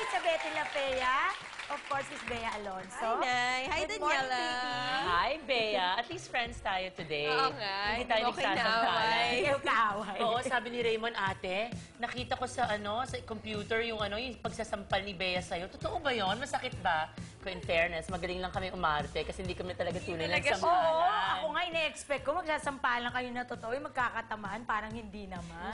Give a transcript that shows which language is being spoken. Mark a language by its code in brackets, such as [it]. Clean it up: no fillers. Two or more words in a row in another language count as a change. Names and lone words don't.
[tl] Betty Lapea. Of course, Miss Bea Alonso. Hi, Nay. Hi, [en] Good morning, [tl] Daniela. Vicky. Hi, Bea. [en] At least friends tayo today. [tl] Oo nga, Hindi tayo hindi mo nagsasampalan. Ikaw kaaway. Oo, sabi ni Raymond, ate, nakita ko sa sa computer yung yung pagsasampal ni Bea sa'yo. Totoo ba yon? Masakit ba? Kung [en] in fairness, [tl] magaling lang kami umarte kasi hindi kami talaga tunay talaga nagsampalan. Oo, ako nga ine-expect ko magsasampalan kayo na totoo, yung magkakatamaan, parang hindi naman.